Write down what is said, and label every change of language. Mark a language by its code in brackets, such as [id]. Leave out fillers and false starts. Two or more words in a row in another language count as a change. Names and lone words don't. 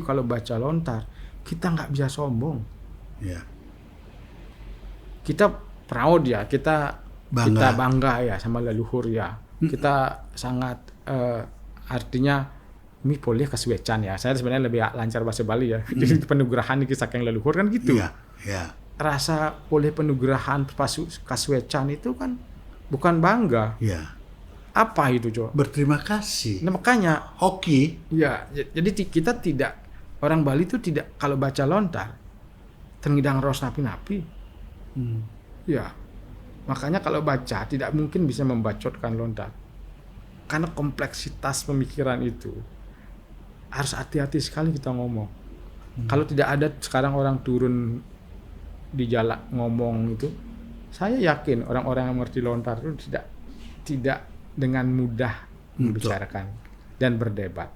[id] Kalau baca lontar, kita nggak bisa sombong. Ya. Kita proud ya, kita bangga ya sama leluhur ya. Kita sangat artinya ini boleh kaswecan ya. Saya sebenarnya lebih lancar bahasa Bali ya. Jadi penugerahan [ban] iki saking leluhur [id] kan gitu. Iya, iya. Rasa boleh penugerahan kaswecan itu kan bukan bangga. Iya. Apa itu coba? Berterima kasih. Nah, makanya hoki. Ya, jadi kita tidak, orang Bali itu tidak kalau baca lontar [ban] tengidang ros napi-napi. [id] Ya. Makanya kalau baca tidak mungkin bisa membacotkan lontar. Karena kompleksitas pemikiran itu. Harus hati-hati sekali kita ngomong. Kalau tidak ada sekarang orang turun di jalan ngomong itu, saya yakin orang-orang yang mengerti lontar itu tidak dengan mudah membicarakan dan berdebat.